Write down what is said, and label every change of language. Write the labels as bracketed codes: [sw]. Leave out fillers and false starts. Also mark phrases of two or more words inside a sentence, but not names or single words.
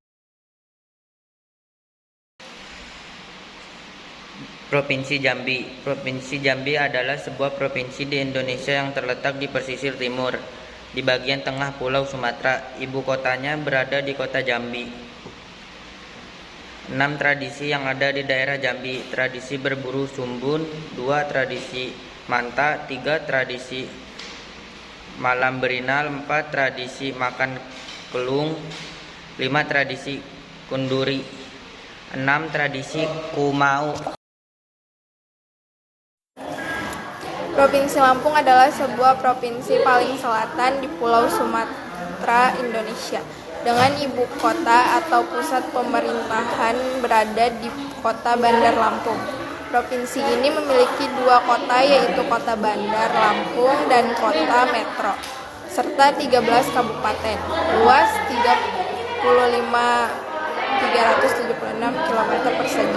[id] Provinsi Jambi. Provinsi Jambi adalah sebuah provinsi di Indonesia yang terletak di pesisir timur, di bagian tengah Pulau Sumatera. Ibu kotanya berada di kota Jambi. 6 tradisi yang ada di daerah Jambi: tradisi berburu sumbun, 2 tradisi manta, 3 tradisi malam berinal, 4 tradisi makan kelung, 5 tradisi kunduri, 6 tradisi kumau. Provinsi Lampung adalah sebuah provinsi paling selatan di Pulau Sumatera, Indonesia, dengan ibu kota atau pusat pemerintahan berada di kota Bandar Lampung. Provinsi ini memiliki 2 kota, yaitu Kota Bandar Lampung dan Kota Metro, serta 13 kabupaten, luas 376 km persegi.